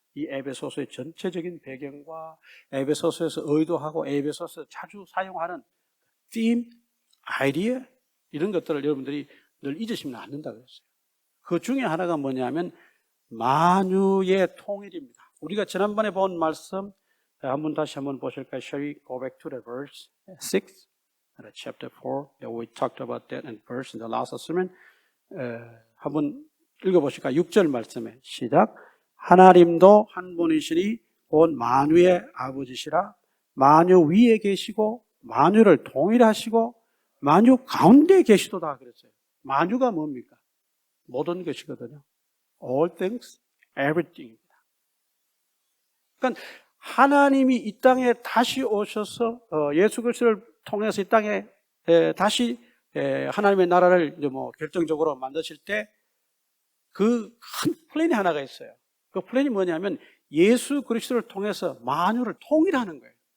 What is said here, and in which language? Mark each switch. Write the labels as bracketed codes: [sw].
[ko] 이 에베소서의 전체적인 배경과 에베소서에서 의도하고 에베소서에서 자주 사용하는 theme, 아이디어 이런 것들을 여러분들이 늘 잊으시면 안 된다고 했어요. 그 중에 하나가 뭐냐면 만유의 통일입니다. 우리가 지난번에 본 말씀 다시 한번 보실까요? [en] Shall we go back to the verse 6? Chapter 4. We talked about that in verse in the last sermon. [ko] 한번 읽어보실까요? 6절 말씀에 시작. 하나님도 한 분이시니 곧 만유의 아버지시라. 만유 위에 계시고 만유를 통일하시고 만유 가운데 계시도다 그랬어요. 만유가 뭡니까? 모든 것이거든요. [en] All things, everything [ko] 입니다. 그러니까 하나님이 이 땅에 다시 오셔서 예수 그리스도를 통해서 이 땅에 다시 하나님의 나라를 결정적으로 만드실 때 그 큰 플랜이 하나가 있어요. 그 플랜이 뭐냐면 예수 그리스도를 통해서 만유를 통일하는 거예요.